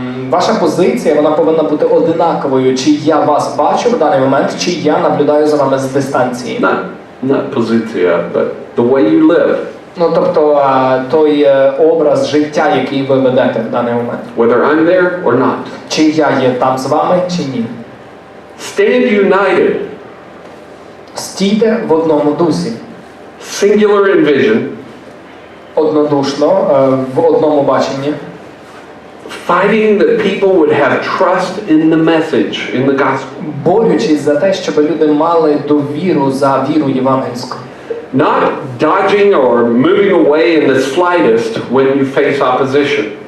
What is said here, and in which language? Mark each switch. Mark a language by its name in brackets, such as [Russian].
[Ukrainian] Ваша позиція, вона повинна бути одинаковою, чи я вас бачу в даний момент, чи я наблюдаю за вами з дистанції. [English] Not позиція, but the way you live. [Ukrainian] Ну, тобто, той образ життя, який ви ведете в даний момент. [English] Whether I'm there or not. [Ukrainian] Чи я є там з вами, чи ні. [English] Stand united. [Ukrainian] Стійте в одному дусі. [English] Singular in vision. [Ukrainian] Однодушно, в одному баченні. [English] Fighting that people would have trust in the message, in the gospel. [Ukrainian] Борючись за те, щоб люди мали довіру за віру євангельську. [English] Not dodging or moving away in the slightest when you face opposition.